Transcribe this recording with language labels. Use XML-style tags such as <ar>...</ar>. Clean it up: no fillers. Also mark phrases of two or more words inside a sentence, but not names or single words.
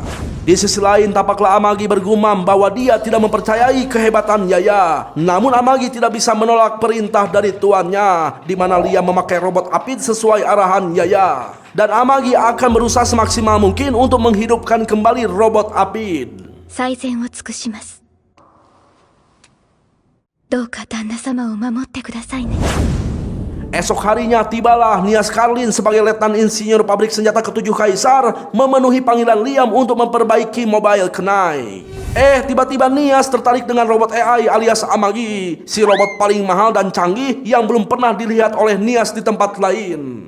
<id>Di sisi lain tampaklah Amagi bergumam bahwa dia tidak mempercayai kehebatan Yaya. Namun Amagi tidak bisa menolak perintah dari tuannya, di mana Liam memakai robot Apid sesuai arahan Yaya. Dan Amagi akan berusaha semaksimal mungkin untuk menghidupkan kembali robot Apid.</id> <ja>最善を尽くします。どうか旦那様を守ってくださいね。</ja> <id>Esok harinya tibalah Nias Karlin sebagai letnan insinyur pabrik senjata ke-7 Kaisar memenuhi panggilan Liam untuk memperbaiki mobile Kenai. Tiba-tiba Nias tertarik dengan robot AI alias Amagi, si robot paling mahal dan canggih yang belum pernah dilihat oleh Nias di tempat lain.</id>